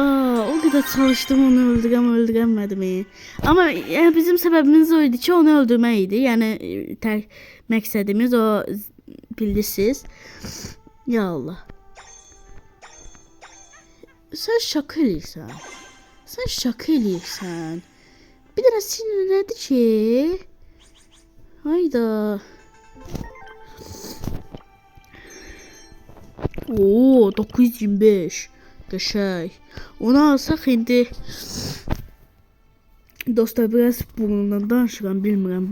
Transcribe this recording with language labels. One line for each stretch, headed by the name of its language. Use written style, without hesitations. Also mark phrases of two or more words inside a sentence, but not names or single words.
Turkish: O kadar çalıştım onu öldüremedim. Ama yani bizim sebebimiz oydu ki onu öldürmeydi.
Azerbaijani: Yani məqsədimiz o, bildiniz. Ya Allah. Sen şaka eləyirsən. Bir dənə sinir nədir ki? Hayda. Oo, 925. Qəşəng. Onu alsaq indi dostlar biraz burnundan danışıram, bilmirəm.